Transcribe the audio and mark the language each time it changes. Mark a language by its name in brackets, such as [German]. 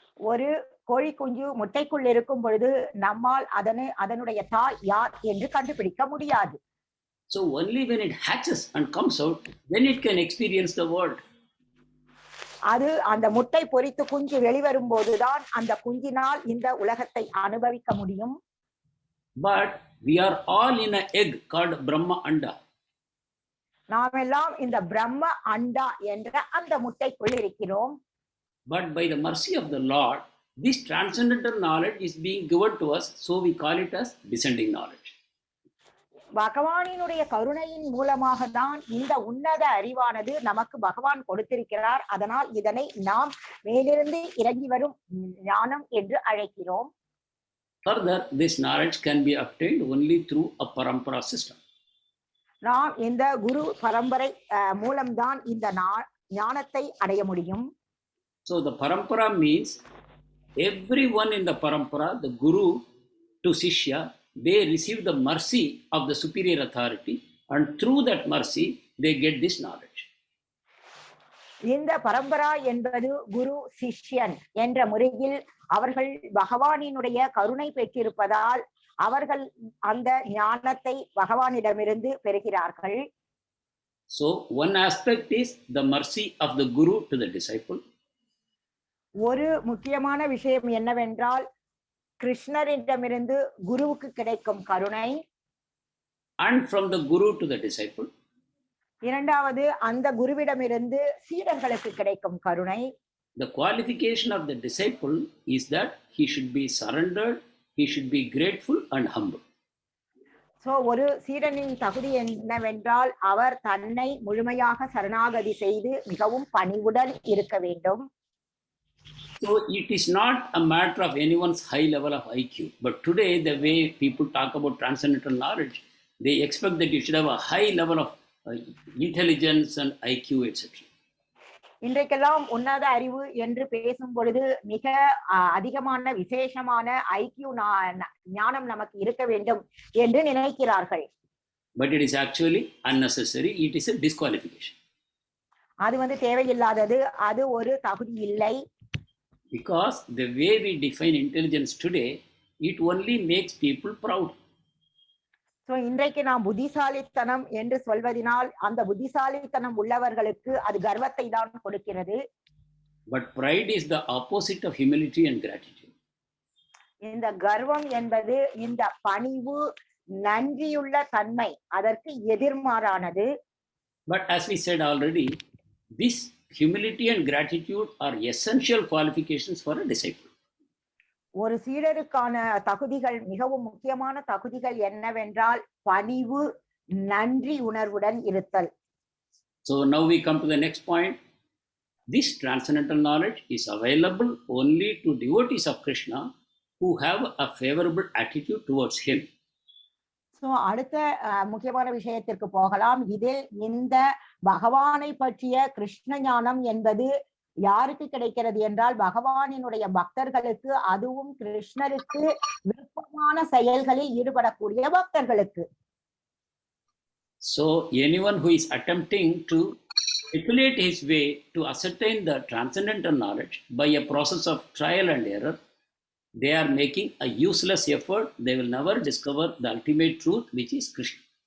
[Tamil] ஒரு கோழி குஞ்சு முட்டைக்குள் இருக்கும் பொழுது நம்மால் அதனுடைய தாய் யார் என்று கண்டுபிடிக்க முடியாது. [English] So only when it hatches and comes out, then it can experience the world. [Tamil] அது அந்த முட்டை பொரித்து குஞ்சு வெளிவரும் போதுதான் அந்த குஞ்சினால் இந்த உலகத்தை அனுபவிக்க முடியும். [English] But we are all in an egg called Brahma Anda. [Tamil] நாம் எல்லாம் இந்த பிரம்ம அண்டா என்ற அந்த முட்டைக்குள் இருக்கிறோம். [English] But by the mercy of the Lord, this transcendental knowledge is being given to us, so we call it as descending knowledge. [Tamil] பகவானினுடைய கருணையின் மூலமாக தான் இந்த உன்னத அறிவானது நமக்கு பகவான் கொடுத்திருக்கிறார். அதனால் இதனை நாம் மேலிருந்து இறங்கி வரும் ஞானம் என்று அழைக்கிறோம். [English] Further, this knowledge can be obtained only through a parampara system. [Tamil] நாம் இந்த குரு பரம்பரை மூலம்தான் இந்த ஞானத்தை அடைய முடியும். [English] So the parampara means everyone in the parampara, the guru to Shishya, they receive the mercy of the superior authority, and through that mercy they get this knowledge. [Tamil] இந்த பரம்பரா என்பது குரு சிஷ்யன் என்ற முறையில் அவர்கள் பகவானினுடைய கருணை பெற்றிருப்பதால் அவர்கள் அந்த ஞானத்தை பகவானிடமிருந்து பெறுகிறார்கள். [English] So one aspect is the mercy of the guru to the disciple. [Tamil] ஒரு முக்கியமான விஷயம் என்னவென்றால் கிருஷ்ணரிடமிருந்து குருவுக்கு கிடைக்கும் கருணை. [English] And from the guru to the disciple. [Tamil] இரண்டாவது அந்த குருவிடமிருந்து சீடர்களுக்கு கிடைக்கும் கருணை. [English] The qualification of the disciple is that he should be surrendered, he should be grateful and humble. [Tamil] So ஒரு சீடனின் தகுதி என்னவென்றால் அவர் தன்னை முழுமையாக சரணாகதி செய்து மிகவும் பணிவுடன் இருக்க வேண்டும். [English] So it is not a matter of anyone's high level of IQ, but today the way people talk about transcendental knowledge, they expect that you should have a high level of intelligence and IQ, etc. [Tamil] இன்றைக்கெல்லாம் உன்னத அறிவு என்று பேசும் பொழுது மிக அதிகமான விசேஷமான IQ ஞானம் நமக்கு இருக்க வேண்டும் என்று நினைக்கிறார்கள். [English] But it is actually unnecessary. It is a disqualification. [Tamil] அது தேவையில்லாதது, அது ஒரு தகுதி இல்லை. [English] Because the way we define intelligence today, it only makes people proud. [Tamil] So இன்றைக்கு நாம் புத்திசாலித்தனம் என்று சொல்வதனால் அந்த புத்திசாலித்தனம் உள்ளவர்களுக்கு அது கர்வத்தை தான் கொடுக்கிறது. [English] But pride is the opposite of humility and gratitude. [Tamil] இந்த கர்வம் என்பது இந்த பணிவு நன்றியுள்ள தன்மை அதற்கு எதிர்மாறானது. [English] But as we said already, this humility and gratitude are essential qualifications for a disciple. [Tamil] ஒரு சீடருக்கான தகுதிகள் மிகவும் முக்கியமான தகுதிகள் என்னவென்றால் பணிவு நன்றி உணர்வுடன் இருத்தல். [English] So now we come to the next point. This transcendental knowledge is available only to devotees of Krishna who have a favorable attitude towards him. [Tamil] So அடுத்த முக்கியமான விஷயத்திற்கு போகலாம். இதில் இந்த பகவானை பற்றிய கிருஷ்ண ஞானம் என்பது யாருக்கு கிடைக்கிறது என்றால் பகவானினுடைய பக்தர்களுக்கு, அதுவும் கிருஷ்ணருக்கு விருப்பமான செயல்களில் ஈடுபடக்கூடிய பக்தர்களுக்கு. [English] So anyone who is attempting to speculate his way to ascertain the transcendental knowledge by a process of trial and error, they are making a useless effort. They will never discover the ultimate truth, which is Krishna.